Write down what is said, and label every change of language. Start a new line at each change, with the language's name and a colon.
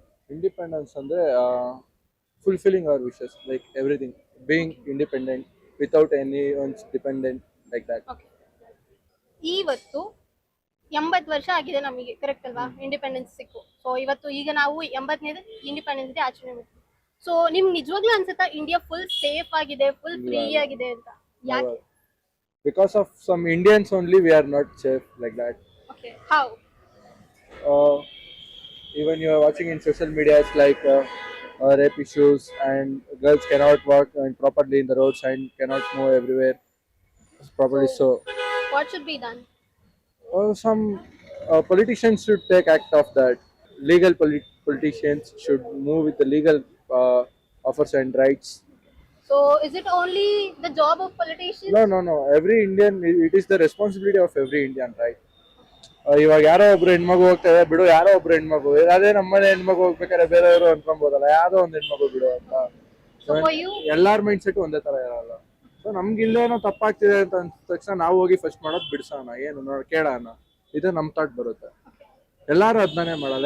English: Independence ಅಂದ್ರೆ fulfilling our wishes, like everything, being independent without any one's dependent like that.
Kannada: ಇವತ್ತು 80 ವರ್ಷ ಆಗಿದೆ ನಮಗೆ, ಕರೆಕ್ಟ್ ಅಲ್ವಾ? ಇಂಡಿಪೆಂಡೆನ್ಸ್ ಸಿಕ್ಕು. ಸೊ ಇವತ್ತು ಈಗ ನಾವು 80ನೇ ಇಂಡಿಪೆಂಡೆನ್ಸ್ ಡೇ ಆಚರಣೆ ಮಾಡ್ತೀವಿ. ಸೊ ನಿಮ್ಗೆ ನಿಜವಾಗ್ಲೂ ಅನ್ಸುತ್ತಾ ಇಂಡಿಯಾ ಫುಲ್ ಸೇಫ್ ಆಗಿದೆ, ಫುಲ್ ಫ್ರೀ ಆಗಿದೆ ಅಂತ? ಯಾಕೆ?
English: Because of some Indians only we are not safe like that. Okay, how? Even you are watching in social media, it's like rape issues and girls cannot walk properly in the roads and cannot move everywhere properly. So What should be done? some politicians should take act of that. Legal politicians should move with the legal offers and rights. So is it only the job of politicians? No. Every Indian, it is the responsibility of every Indian, right?
Kannada: ಇವಾಗ ಯಾರೋ ಒಬ್ರು ಹೆಣ್ಮಗು ಹೋಗ್ತಾರೆ ಬಿಡು, ಯಾರೋ ಒಬ್ರು ಹೆಣ್ಮಗು, ಅದೇ ನಮ್ಮನೆ ಹೆಣ್ಮಗು ಹೋಗ್ಬೇಕಾದ್ರೆ ಬೇರೆಯವರು ಅನ್ಕೊಂಬೋದಲ್ಲ, ಯಾವ್ದೋ ಒಂದ್ ಹೆಣ್ಮಗು ಬಿಡು ಅಂತ.
English: So for you,
Kannada: ಎಲ್ಲಾರ ಮೈಂಡ್ ಸೆಟ್ ಒಂದೇ ತರ ಇರಲ್ಲ. ಸೊ ನಮ್ಗೆ ಇಲ್ಲೇನೋ ತಪ್ಪಾಗ್ತಿದೆ ಅಂತ ಅಂದ ತಕ್ಷಣ ನಾವು ಹೋಗಿ ಫಸ್ಟ್ ಮಾಡೋದು ಬಿಡ್ಸೋಣ, ಏನು ಕೇಳೋಣ, ಇದು ನಮ್ ಥಾಟ್ ಬರುತ್ತೆ. ಎಲ್ಲಾರು ಅದನ್ನೇ ಮಾಡಲ್ಲ.